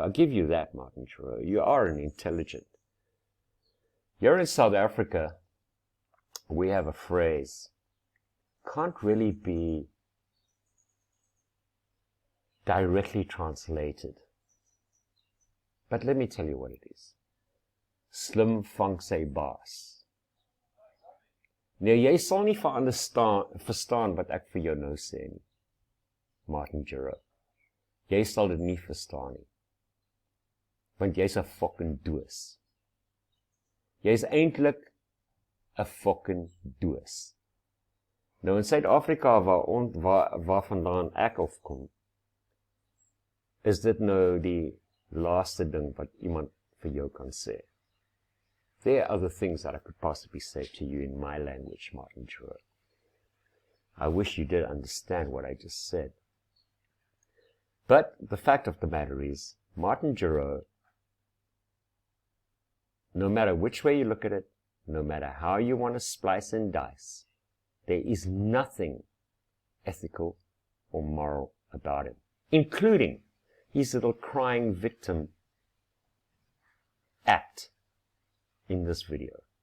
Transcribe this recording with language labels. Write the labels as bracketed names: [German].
[English] I'll give you that, Martin Gerraux. You are an intelligent. Here in South Africa, we have a phrase, can't really be directly translated. But let me tell you what it is. [Afrikaans] Slim vang sy baas. Nee, jy sal nie verstaan wat ek vir jou nou sê nie, Martin Gerraux. Jy sal dit nie verstaan nie. Want jy's 'n fucking doos. Jy's eintlik 'n fucking doos. Nou in Suid-Afrika waar vandaan ek afkom, is dit nou die laaste ding wat iemand vir jou kan sê. [English] There are other things that I could possibly say to you in my language, Martin Gerraux. I wish you did understand what I just said. But the fact of the matter is, Martin Gerraux, no matter which way you look at it, no matter how you want to splice and dice, there is nothing ethical or moral about him, including his little crying victim act in this video.